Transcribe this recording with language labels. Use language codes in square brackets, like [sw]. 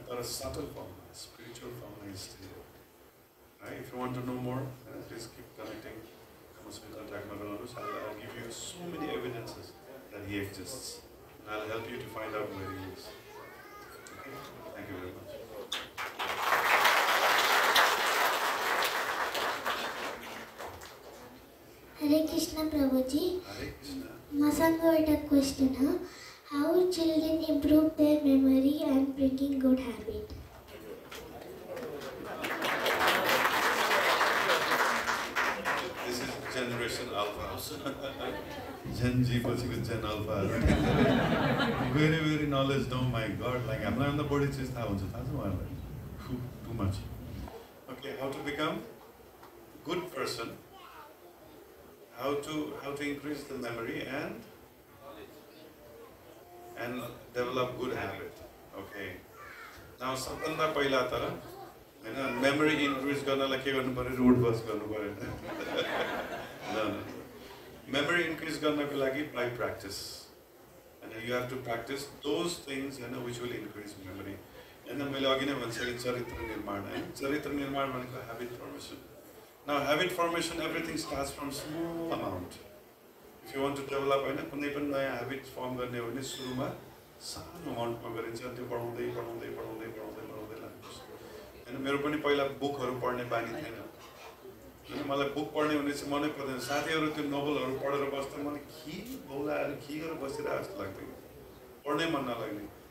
[ne] तर सटल फर्ममा, स्पिरिचुअल फर्ममा इज स्टिल है। [en] if you want to know more, please keep connecting, [ne] मसँग कन्ट्याक्टमा रहनुहोस्। [en] I'll give you so many evidences that he exists, and I'll help you to find out where he is. Okay? Thank you very much. Krishna Prabhuji. Hare Krishna. [ne] मसँग एउटा question हो. [en] How children improve their memory and bringing good habit? This is generation alpha. Gen Z पछिको Gen Alpha. Very very knowledge. Oh my God. [ne] Like हामीलाई भन्दा बढी चिज थाहा हुन्छ थाहा छ उहाँहरूलाई. [en] Too much. Okay, how to become good person? How to increase the memory and develop good habit. Okay. [ne] Now सबभन्दा पहिला त हैन memory increase गर्नलाई के गर्नु पर्यो? रोड बस गर्नु पर्यो. No. [en] Memory increase [ne] गर्नको लागि [en] by practice. And you have to practice those things which will increase memory. [ne] And then मैले अघि नै भनिसकेँ चरित्र निर्माण है. चरित्र निर्माण भनेको habit formation. [en] Now habit formation, everything starts from small amount. If you want to develop [ne] हैन कुनै पनि नयाँ habit form गर्ने हो भने सुरुमा सानो अमाउन्टमा गरिन्छ अनि त्यो बढाउँदै बढाउँदै बढाउँदै बढाउँदै बढाउँदै लानुपर्छ. हैन मेरो पनि पहिला बुकहरू पढ्ने बानी थिएन. हैन मलाई बुक पढ्ने भने चाहिँ मनै पर्दैन. साथीहरू त्यो नोभलहरू पढेर बस्दा मलाई के बौलाएर के गरेर बसिरहेको जस्तो लाग्थ्यो. पढ्नै मन नलाग्ने.